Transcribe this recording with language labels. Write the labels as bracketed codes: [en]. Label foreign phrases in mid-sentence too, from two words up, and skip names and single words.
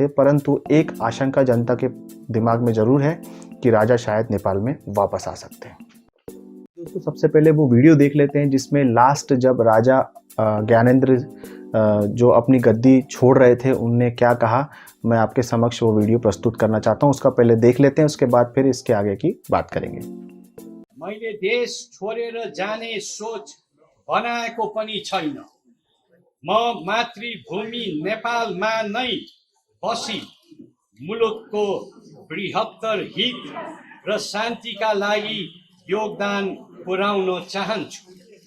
[hi] परंतु एक आशंका जनता के दिमाग में ज़रूर है कि राजा शायद नेपाल में वापस आ सकते हैं। दोस्तों सबसे पहले वो वीडियो देख लेते हैं जिसमें लास्ट जब राजा ज्ञानेंद्र जो अपनी गद्दी छोड़ रहे थे उनने क्या कहा। मैं आपके समक्ष वो वीडियो प्रस्तुत करना चाहता हूँ, उसका पहले देख लेते हैं, उसके बाद फिर इसके आगे की बात करेंगे। [ne] मैले देश छोडेर जाने सोच बनाएको पनि छैन। म मातृभूमि नेपालमा नै बसी मुलुकको बृहत्तर हित र शान्तिका लागि योगदान पुर्याउन चाहन्छु।